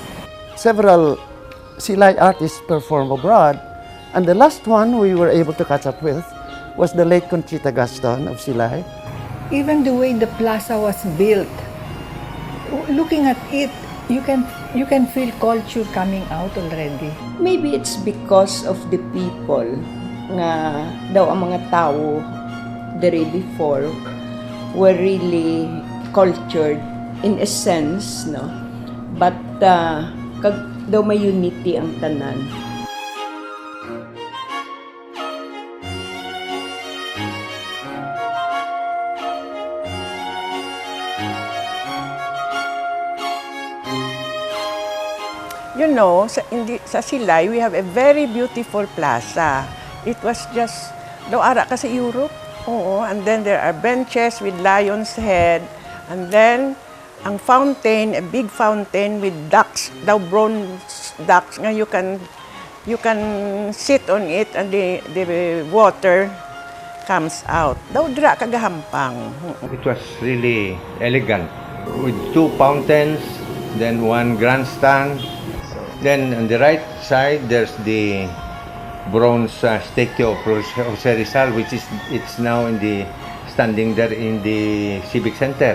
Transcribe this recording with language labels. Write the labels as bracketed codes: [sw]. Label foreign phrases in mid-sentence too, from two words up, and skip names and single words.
[en] Several Silay artists perform abroad, and the last one we were able to catch up with was the late Conchita Gaston of Silay. Even the way the plaza was built, looking at it, you can feel culture coming out already. Maybe it's because of the people [hil] nga daw ang mga tao [en] the before were really cultured in a sense, no? [hil] But kag daw may unity ang tanan. [en] You know, [hil] sa Silay, [en] we have a very beautiful plaza. It was just, [hil] daw ara ka sa Europe. [en] Oo, and then there are benches with lion's head. And then, ang fountain, a big fountain with ducks, daw bronze ducks, nga you can sit on it and the water comes out. [hil] Daw dira kagahampang. [en] It was really elegant with two fountains, then one grandstand. Then on the right side, there's the bronze statue of Jose Rizal, which is now standing there in the Civic Center.